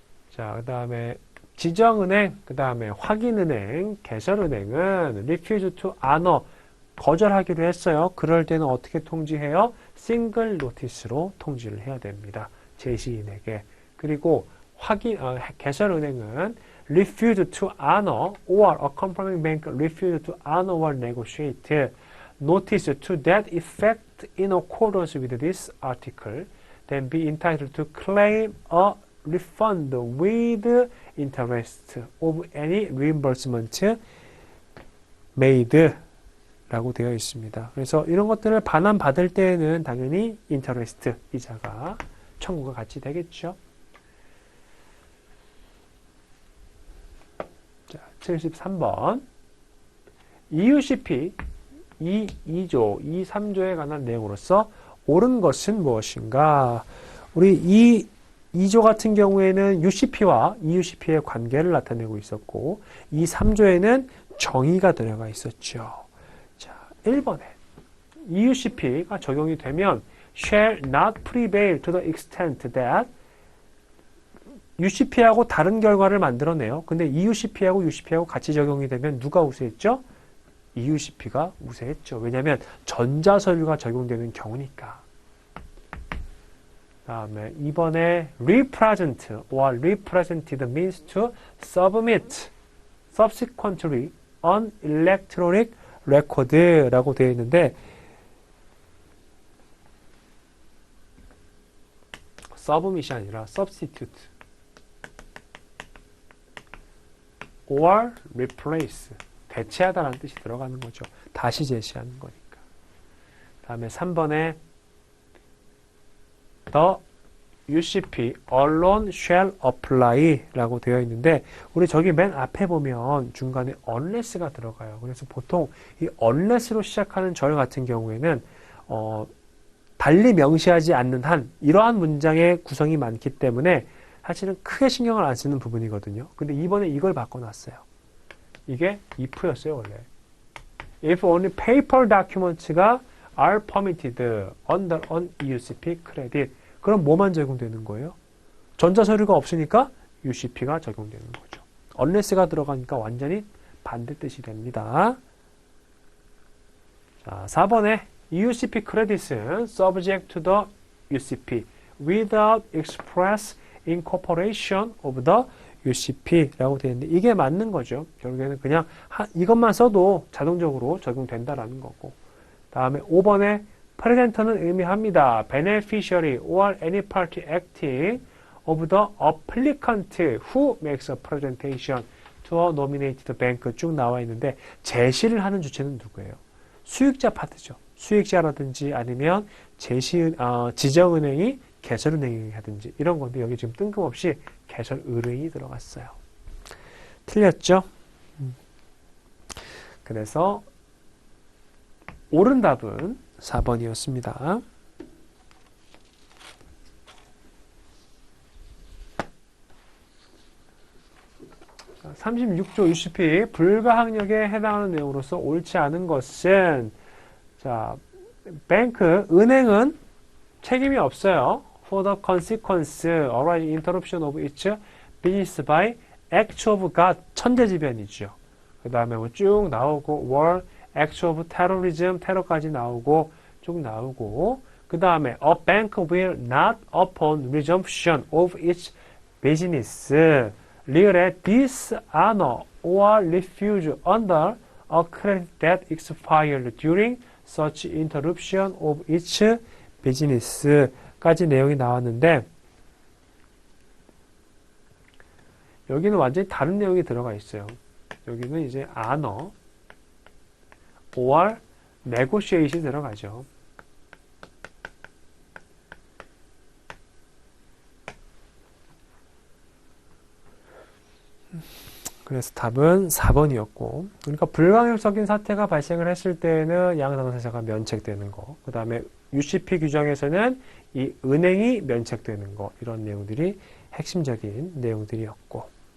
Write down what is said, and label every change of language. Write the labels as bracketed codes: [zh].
[ko] 자, 그 다음에 지정은행, 그 다음에 확인은행, 개설은행은 [en] refuse to honor, [ko] 거절하기로 했어요. 그럴 때는 어떻게 통지해요? 싱글 노티스로 통지를 해야 됩니다. 제시인에게. [en] 그리고 개설은행은 refuse to honor or a confirming bank refuse to honor or negotiate notice to that effect in accordance with this article, then be entitled to claim a refund with interest of any reimbursement made [ko] 라고 되어 있습니다. 그래서 이런 것들을 반환 받을 때에는 당연히 interest, 이자가 청구가 같이 되겠죠. 자, 73번 EUCP 2조, 3조에 관한 내용으로서 옳은 것은 무엇인가? 우리 이 2조 같은 경우에는 UCP와 EUCP의 관계를 나타내고 있었고 이 3조에는 정의가 들어가 있었죠. 자, 1번에 EUCP가 적용이 되면 [en] shall not prevail to the extent that [ko] UCP하고 다른 결과를 만들어내요. 근데 EUCP하고 UCP하고 같이 적용이 되면 누가 우세했죠? EUCP가 우세했죠. 왜냐하면 전자서류가 적용되는 경우니까. 다음에 2번에 [en] represent or represented means to submit subsequently on electronic record라고 되어 있는데 submit이 아니라 substitute or replace [ko] 대체하다라는 뜻이 들어가는 거죠. 다시 제시하는 거니까. 다음에 3번에 [en] the UCP alone shall apply [ko] 라고 되어 있는데 우리 저기 맨 앞에 보면 중간에 unless가 들어가요. 그래서 보통 이 unless로 시작하는 절 같은 경우에는 달리 명시하지 않는 한 이러한 문장의 구성이 많기 때문에 사실은 크게 신경을 안 쓰는 부분이거든요. 근데 이번에 이걸 바꿔놨어요. 이게 if였어요, 원래. [en] If only paper documents가 are permitted under an UCP credit. [ko] 그럼 뭐만 적용되는 거예요? 전자서류가 없으니까 UCP가 적용되는 거죠. unless가 들어가니까 완전히 반대 뜻이 됩니다. 자, 4번에 [en] UCP credits은 subject to the UCP without express incorporation of the UCP라고 되어 있는데 [ko] 이게 맞는 거죠. 결국에는 그냥 이것만 써도 자동적으로 적용된다라는 거고. 다음에 5번에 프레젠터는 의미합니다. [en] beneficiary or any party acting of the applicant who makes a presentation to a nominated bank [ko] 쭉 나와 있는데 제시를 하는 주체는 누구예요? 수익자 파트죠. 수익자라든지 아니면 지정은행이 개설은행이 하든지 이런 건데 여기 지금 뜬금없이 개설은행이 들어갔어요. 틀렸죠? 그래서 옳은 답은 4번이었습니다. 36조 UCP 불가항력에 해당하는 내용으로서 옳지 않은 것은 자, 은행은 책임이 없어요. [en] For the consequence arising interruption of its business by act of God [ko] 천재지변이죠. 그 다음에 뭐 쭉 나오고 [en] war, act of terrorism [ko] 테러까지 나오고 쭉 나오고 그 다음에 [en] a bank will not upon resumption of its business really dishonor or refuse under a credit that expired during such interruption of its business까지 [ko] 내용이 나왔는데 여기는 완전히 다른 내용이 들어가 있어요. 여기는 이제 [en] honor or negotiation [ko] 이 들어가죠. 그래서 답은 4번이었고 그러니까 불가항력적인 사태가 발생을 했을 때는 양당사자가 면책되는 거 그 다음에 UCP 규정에서는 이 은행이 면책되는 거 이런 내용들이 핵심적인 내용들이었고